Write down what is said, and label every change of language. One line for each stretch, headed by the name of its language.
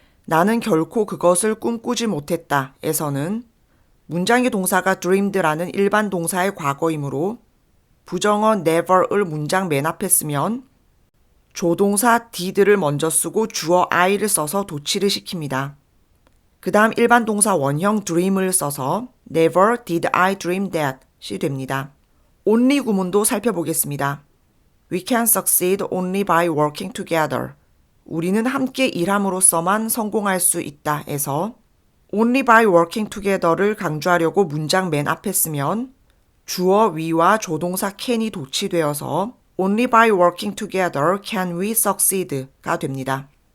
Korean: 나는 결코 그것을 꿈꾸지 못했다. 에서는 문장의 동사가 dreamed라는 일반 동사의 과거이므로 부정어 never을 문장 맨 앞에 쓰면 조동사 did를 먼저 쓰고 주어 I를 써서 도치를 시킵니다. 그 다음 일반 동사 원형 dream을 써서
English: never did I dream that
Korean: 이 됩니다. only 구문도 살펴보겠습니다.
English: We can succeed only by working together.
Korean: 우리는 함께 일함으로써만 성공할 수 있다 에서
English: only by working together
Korean: 를 강조하려고 문장 맨 앞에 쓰면 주어 we와 조동사 can이 도치되어서
English: only by working together can we succeed
Korean: 가 됩니다.